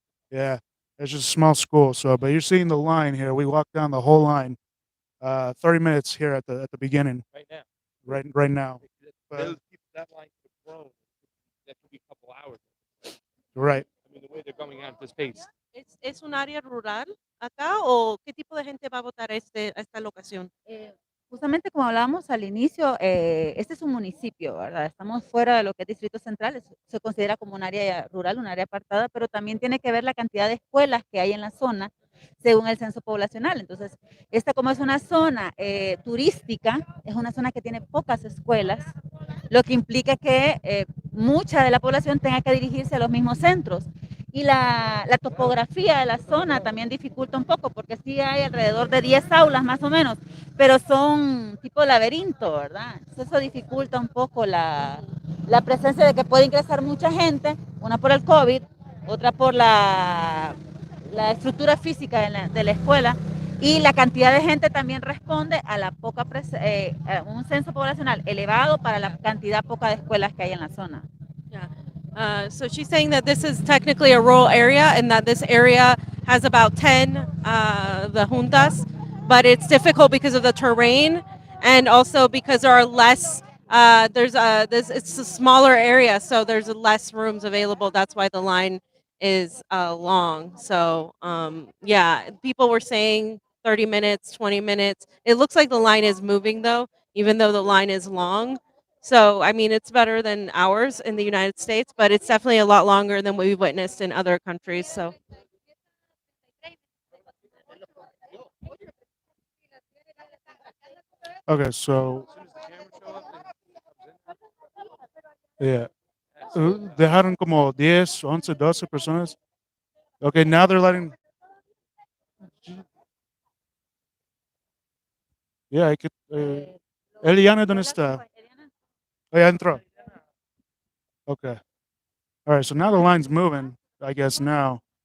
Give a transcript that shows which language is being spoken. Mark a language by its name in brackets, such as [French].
[English] Yeah, it's just a small school. So, but you're seeing the line here. We walked down the whole line. 30 minutes here at the beginning. Right now. Right now. They'll keep that line to grow. That could be a couple hours. Right. I mean, the way they're going at this pace. [Spanish] ¿Es un área rural acá o qué tipo de gente va a votar a esta locación? Justamente como hablábamos al inicio, este es un municipio, ¿verdad? Estamos fuera de lo que es Distrito Central, se considera como un área rural, un área apartada, pero también tiene que ver la cantidad de escuelas que hay en la zona según el censo poblacional. Entonces, esta como es una zona turística, es una zona que tiene pocas escuelas, lo que implica que mucha de la población tenga que dirigirse a los mismos centros. Y la topografía de la zona también dificulta un poco, porque sí hay alrededor de 10 aulas más o menos, pero son tipo laberinto, ¿verdad? Entonces eso dificulta un poco la presencia de que puede ingresar mucha gente, una por el COVID, otra por la estructura física de la escuela, y la cantidad de gente también responde a la poca a un censo poblacional elevado para la cantidad poca de escuelas que hay en la zona. [English] Yeah. So she's saying that this is technically a rural area and that this area has about 10 the juntas, but it's difficult because of the terrain and also because there are less. It's a smaller area, so there's less rooms available. That's why the line is long. So yeah, people were saying 30 minutes, 20 minutes. It looks like the line is moving though, even though the line is long. So, I mean, it's better than ours in the United States, but it's definitely a lot longer than what we've witnessed in other countries. So, Okay, so yeah, [Spanish] dejaron como 10, 11, 12 personas. [English] Okay, now they're letting. Yeah, I could. Eliana, [Spanish] ¿dónde está? [English] Oh, [Spanish] ya entró. [English] Okay. All right, so now the line's moving, I guess now.